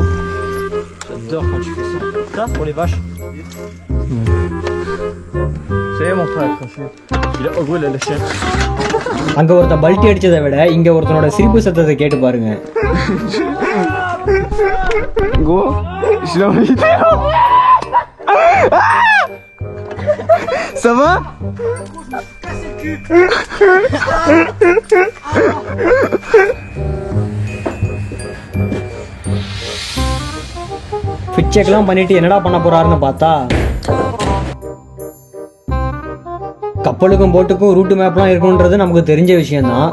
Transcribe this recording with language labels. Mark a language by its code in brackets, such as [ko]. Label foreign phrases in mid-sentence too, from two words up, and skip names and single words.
[fr] J'adore quand tu fais ça. Ça, pour les vaches. C'est mon frère, il a oublié la chaîne. [ta] அங்க ஒருத்த பல்ட்டி அடிச்சதை விட இங்க ஒருத்தனோட சிரிப்பு சத்தத்தை கேட்டு பாருங்க. [fr] Gros, je l'ai envie de... Ça va? [en] fit check-லாம் [ta] பண்ணிட்டு என்னடா பண்ண போறாருன்னு பார்த்தா கப்பலுக்கும் போட்டுக்கும் [en] route map-லாம் [ta] இருக்குன்றது நமக்கு தெரிஞ்ச விஷயம் தான்.